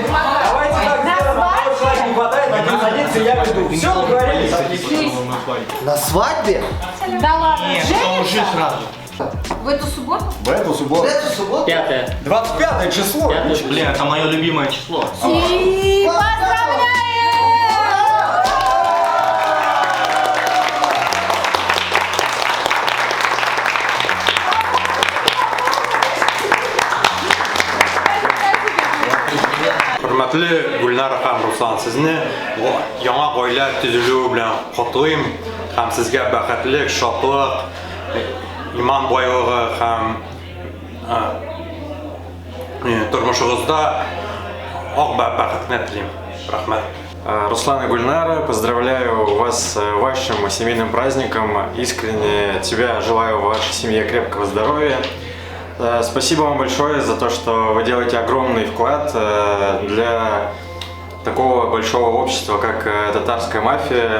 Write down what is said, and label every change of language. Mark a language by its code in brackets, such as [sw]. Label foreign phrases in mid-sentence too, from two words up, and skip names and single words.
[ru] Давайте так сделаем, одного человека не хватает, один садится, я веду. Все, договорились. На свадьбе? Да ладно, Уже сразу. В эту субботу? В эту субботу. В эту субботу? 25 число. Блин, это мое любимое число. И поздравляем! [tt] Hürmetli Gülnar һәм Руслан, сезне яңа гаилә төзелү белән котлыйм һәм сезгә бәхетлек, шатлык, иман байлыгы һәм тормышыгызда ак бәхетне телим. Рәхмәт. [ru] Руслан и Гульнара, поздравляю вас с вашим семейным праздником. Искренне тебя желаю в вашей семье крепкого здоровья. Спасибо вам большое за то, что вы делаете огромный вклад для такого большого общества, как татарская мафия.